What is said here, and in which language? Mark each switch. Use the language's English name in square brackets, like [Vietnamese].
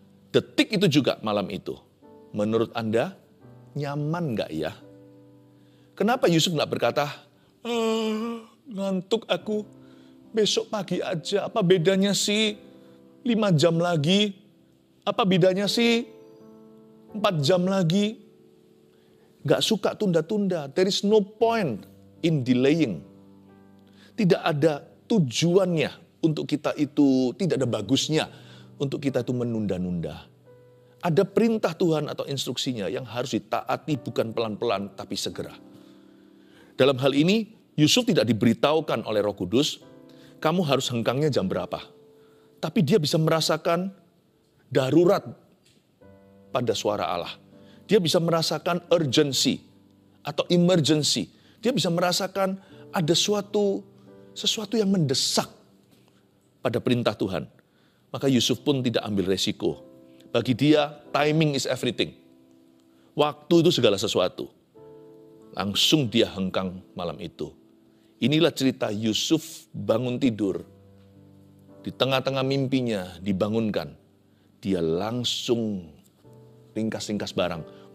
[Indonesian] Detik itu juga malam itu. Menurut Anda, nyaman gak ya? Kenapa Yusuf gak berkata, ngantuk aku, besok pagi aja, apa bedanya sih 5 jam lagi? Apa bedanya sih 4 jam lagi? Gak suka tunda-tunda, [English] there is no point in delaying. [Indonesian] Tidak ada tujuannya untuk kita itu, tidak ada bagusnya untuk kita itu menunda-nunda. Ada perintah Tuhan atau instruksinya yang harus ditaati bukan pelan-pelan tapi segera. Dalam hal ini, Yusuf tidak diberitahukan oleh Roh Kudus, kamu harus hengkangnya jam berapa. Tapi dia bisa merasakan darurat pada suara Allah. Dia bisa merasakan urgency atau emergency. Dia bisa merasakan ada sesuatu yang mendesak pada perintah Tuhan. Maka Yusuf pun tidak ambil resiko. Bagi dia, [English] timing is everything. [Indonesian] Waktu itu segala sesuatu. Langsung dia hengkang malam itu. Inilah cerita Yusuf bangun tidur. Di tengah-tengah mimpinya dibangunkan. Dia langsung ringkas-ringkas barang.